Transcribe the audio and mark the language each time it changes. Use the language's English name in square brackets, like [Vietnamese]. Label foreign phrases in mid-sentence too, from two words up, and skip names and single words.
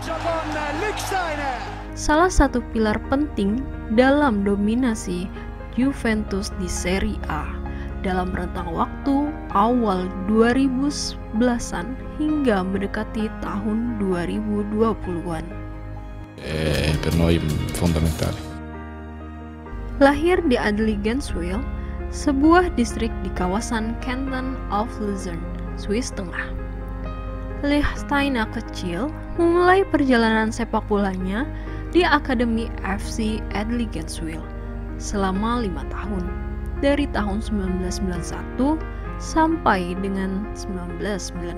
[Indonesian] Salah satu pilar penting dalam dominasi Juventus di Serie A dalam rentang waktu awal 2010-an hingga mendekati tahun 2020-an. [Italian] Per noi fondamentale. [Indonesian] Lahir di Adligenswil, sebuah distrik di kawasan Canton of Luzern, Swiss Tengah. Lichtsteiner kecil memulai perjalanan sepak bolanya di Akademi FC Adligenswil selama 5 tahun, dari tahun 1991 sampai dengan 1996.